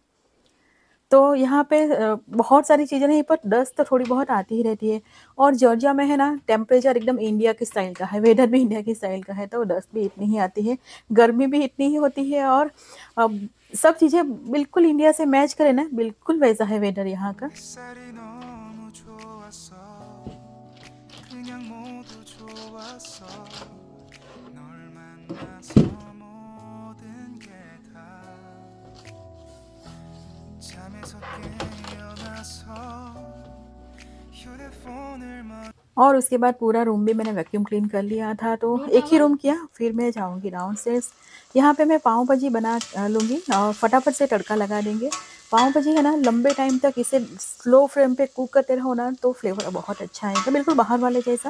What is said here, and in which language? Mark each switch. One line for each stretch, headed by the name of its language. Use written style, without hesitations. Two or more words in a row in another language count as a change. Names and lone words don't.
Hindi: तो यहाँ पे बहुत सारी चीज़ें नहीं, पर डस्ट तो थोड़ी बहुत आती ही रहती है। और जॉर्जिया में है ना, टेम्परेचर एकदम इंडिया के स्टाइल का है, वेदर भी इंडिया के स्टाइल का है, तो डस्ट भी इतनी ही आती है, गर्मी भी इतनी ही होती है, और सब चीज़ें बिल्कुल इंडिया से मैच करें ना, बिल्कुल वैसा है वेदर यहाँ का।
Korean: 햇살이 너무 좋았어 그냥 모두 좋았어 널 만나서 모든 게 다 잠에서 깨어나서 휴대폰을
Hindi: और उसके बाद पूरा रूम भी मैंने
English: vacuum clean
Hindi: कर लिया था, तो एक ही रूम किया, फिर मैं जाऊँगी डाउनस्टेयर्स। यहाँ पे मैं पाव भाजी बना लूँगी और फटाफट से तड़का लगा देंगे। पाव भाजी है ना, लंबे टाइम तक इसे
English: slow flame
Hindi: पे कुक करते रहो ना, तो फ्लेवर बहुत अच्छा आएगा, बिल्कुल बाहर वाले जैसा।